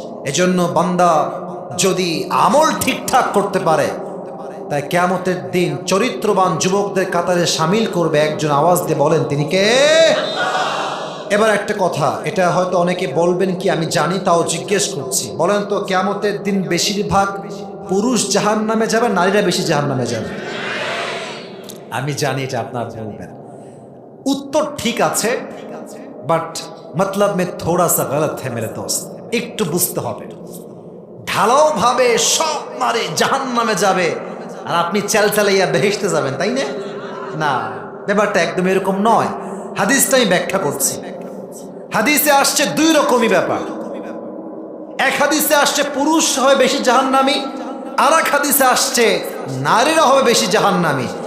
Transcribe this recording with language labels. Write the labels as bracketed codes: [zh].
[bn] এজন্য বান্দা যদি আমল ঠিকঠাক করতে পারে, তাই কিয়ামতের দিন চরিত্রবান যুবকদের কাতারে সামিল করবে একজন। আওয়াজ দিয়ে বলেন তিনি কে? এবার একটা কথা, এটা হয়তো অনেকে বলবেন কি আমি জানি, তাও জিজ্ঞেস করছি। বলেন তো, কিয়ামতের দিন বেশিরভাগ পুরুষ জাহান্নামে যাবে, নারীরা বেশি জাহান্নামে যাবে? আমি জানি এটা আপনার বলবেন। [hi] उत्तर ठीक [bn] আছে, বাট [hi] मतलब में थोड़ा सा गलत है मेरे दोस्त। [bn] একটু বুঝতে হবে, ঢালাও ভাবে সব নারী জাহান্নামে যাবে আর আপনি চালাইয়া বেহেশতে যাবেন, তাই না? না, ব্যাপারটা একদম এরকম নয়। হাদিসটা আমি ব্যাখ্যা করছি। হাদিসে আসছে দুই রকমই ব্যাপার। এক হাদিসে আসছে পুরুষ হবে বেশি জাহান্নামী, আর এক হাদিসে আসছে নারীরা হবে বেশি জাহান্নামী।